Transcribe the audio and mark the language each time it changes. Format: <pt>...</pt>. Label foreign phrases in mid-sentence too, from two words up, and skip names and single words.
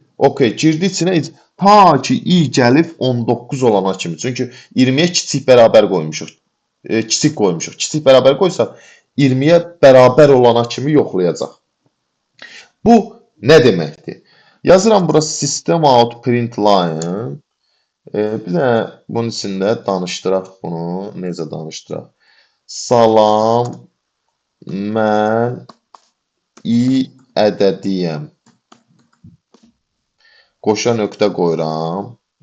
<az>Okey, girdi içinə ta ki i gəlib 19 olana kimi. Çünki 20-yə kiçik bərabər qoymuşuq. Kiçik qoymuşuq. Kiçik bərabər qoysaq 20-yə bərabər olana kimi yoxlayacaq. Bu nə deməkdir? Yazıram bura</az> <en>system out print line.</en> <az>Bir də bunun içində danışdıraq bunu. Necə danışdıraq? Salam, mən i ədədiyəm. Qoşa nöqtə qoyuram.</az>